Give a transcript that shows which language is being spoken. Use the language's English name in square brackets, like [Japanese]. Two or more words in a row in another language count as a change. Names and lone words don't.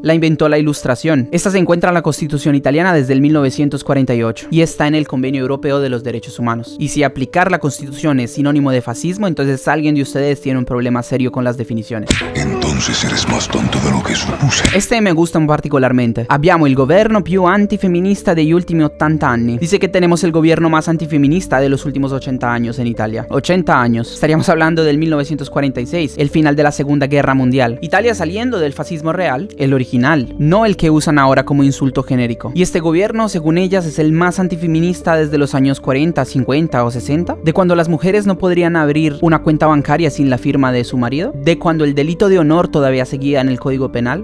[Spanish] La inventó la Ilustración. Esta se encuentra en la Constitución italiana desde el 1948 y está en el Convenio Europeo de los Derechos Humanos. Y si aplicar la Constitución es sinónimo de fascismo, entonces alguien de ustedes tiene un problema serio con las definiciones. Entonces eres más tonto de lo que supuse. Este me gusta particolarmente. [Italian] Abbiamo il governo più antifemminista degli ultimi 80 anni. [Spanish] Dice que tenemos el gobierno más antifeminista de los últimos 80 años en Italia. 80 años. Estaríamos hablando del 1946, el final de la Segunda Guerra Mundial. Italia saliendo del fascismo real, el original, no el que usan ahora como insulto genérico. Y este gobierno, según ellas, es el más antifeminista desde los años 40, 50 o 60, de cuando las mujeres no podrían abrir una cuenta bancaria sin la firma de su marido, de cuando el delito de honor todavía seguía en el Código Penal.